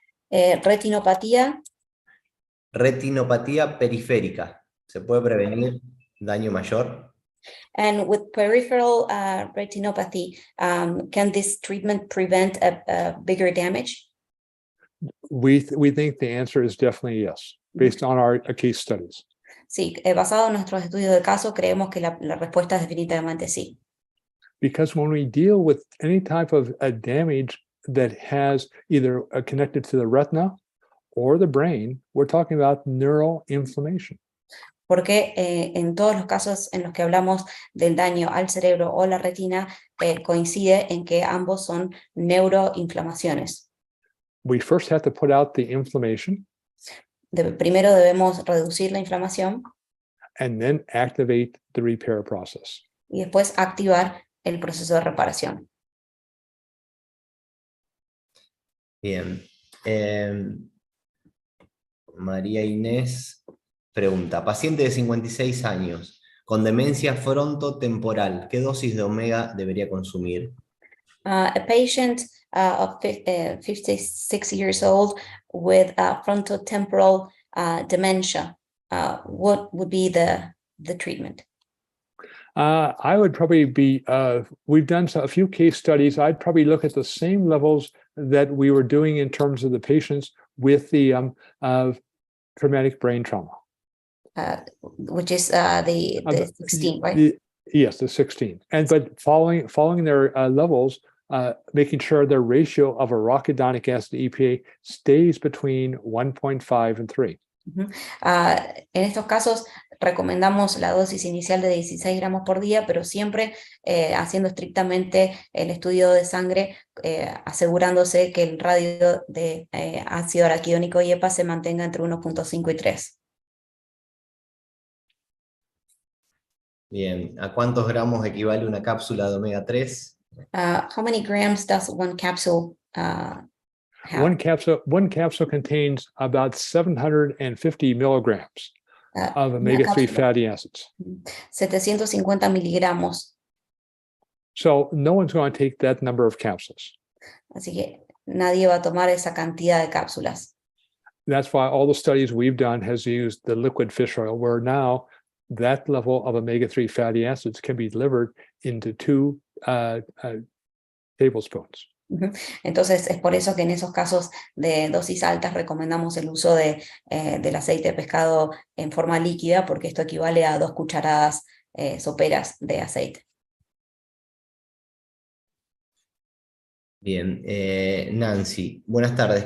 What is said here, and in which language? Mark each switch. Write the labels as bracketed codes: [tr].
[es] Retinopatía. Retinopatía periférica, ¿se puede prevenir daño mayor? [en] And with peripheral retinopathy, can this treatment prevent a bigger damage? We think the answer is definitely yes, based on our case studies. [es] Sí, basado en nuestros estudios de caso, creemos que la respuesta es definitivamente sí. [en] Because when we deal with any type of damage that has either connected to the retina or the brain, we're talking about neural inflammation. [es] Porque en todos los casos en los que hablamos del daño al cerebro o la retina, coincide en que ambos son neuroinflamaciones. [en] We first have to put out the inflammation. [es] Primero debemos reducir la inflamación. [en] And then activate the repair process. [es] Y después activar el proceso de reparación. Bien. María Inés pregunta, paciente de 56 años, con demencia frontotemporal, ¿qué dosis de omega debería consumir? [en] A patient of 56 years old with frontotemporal dementia, what would be the treatment? I would probably be, we've done a few case studies. I'd probably look at the same levels that we were doing in terms of the patients with the traumatic brain trauma. Which is the 16, right? Yes, the 16. But following their levels, making sure the ratio of arachidonic acid to EPA stays between 1.5 and 3. [es] En estos casos recomendamos la dosis inicial de 16 gramos por día, pero siempre haciendo estrictamente el estudio de sangre, asegurándose que el radio de ácido araquidónico y EPA se mantenga entre 1.5 y 3. Bien, ¿a cuántos gramos equivale una cápsula de omega 3? [en] How many grams does one capsule have? One capsule contains about 750 milligrams of omega-3 fatty acids. [es] 750 miligramos. [en] So no one's going to take that number of capsules. [es] Así que nadie va a tomar esa cantidad de cápsulas. [en] That's why all the studies we've done has used the liquid fish oil, where now that level of omega-3 fatty acids can be delivered into 2 tablespoons. [es] Entonces es por eso que en esos casos de dosis altas recomendamos el uso del aceite de pescado en forma líquida, porque esto equivale a 2 cucharadas soperas de aceite. Bien, Nancy, buenas tardes.